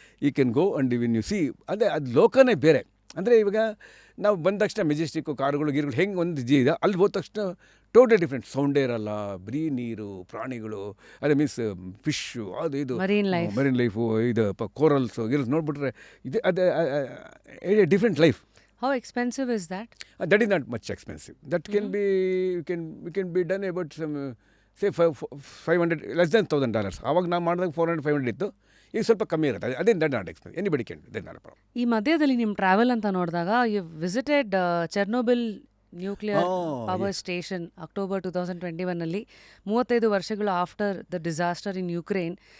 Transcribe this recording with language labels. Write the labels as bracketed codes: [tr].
[en] You can go and win you see. [kn] ಅದೇ ಅದು ಲೋಕನೇ ಬೇರೆ. ಅಂದರೆ ಇವಾಗ ನಾವು ಬಂದ ತಕ್ಷಣ ಮೆಜೆಸ್ಟಿಕ್ಕು, ಕಾರುಗಳು ಗೀರುಗಳು ಹೆಂಗೆ ಒಂದು ಇದೆ, ಅಲ್ಲಿ ಹೋದ ತಕ್ಷಣ ಟೋಟಲ್ ಡಿಫ್ರೆಂಟ್. ಸೌಂಡೇ ಇರಲ್ಲ, ಬರೀ ನೀರು, ಪ್ರಾಣಿಗಳು, ಅದೇ ಮೀನ್ಸ್ ಫಿಶ್ಶು, ಅದು ಇದು ಮರೀನ್ ಲೈಫು, ಇದು ಕೋರಲ್ಸು ಗಿರಲ್ಸ್ ನೋಡಿಬಿಟ್ರೆ ಇದು ಅದೇ different life. [en] How expensive is that? That is not much expensive. That can be, you can be done about some, say $500, less than $1,000. [kn] ಆವಾಗ ನಾವು ಮಾಡಿದಾಗ $400-500 ಇತ್ತು. ಈಗ ಸ್ವಲ್ಪ ಕಮ್ಮಿ ಇರುತ್ತೆ. ಅದೇ [en] That not expensive. Anybody can, that not a problem. [kn] ಈ ಮಧ್ಯದಲ್ಲಿ ನಿಮ್ಮ ಟ್ರಾವೆಲ್ ಅಂತ ನೋಡಿದಾಗ [en] You visited Chernobyl nuclear power station October 2021 35 ವರ್ಷಗಳು after the disaster in Ukraine.